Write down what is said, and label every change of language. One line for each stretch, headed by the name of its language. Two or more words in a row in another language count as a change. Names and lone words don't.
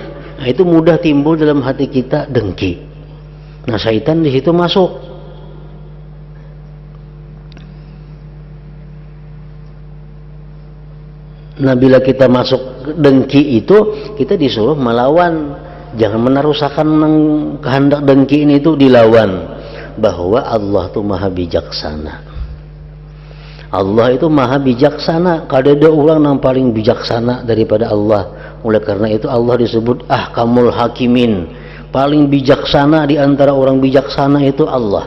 Indonesian: Nah, itu mudah timbul dalam hati kita dengki. Nah syaitan di situ masuk. Nah bila kita masuk dengki itu, kita disuruh melawan. Jangan menarusakan kehendak dengki ini, itu dilawan. Bahwa Allah itu maha bijaksana. Allah itu maha bijaksana. Kada ada orang yang paling bijaksana daripada Allah. Oleh karena itu Allah disebut
Arabic: ahkamul hakimin.
Indonesian: Paling bijaksana di antara orang bijaksana itu Allah.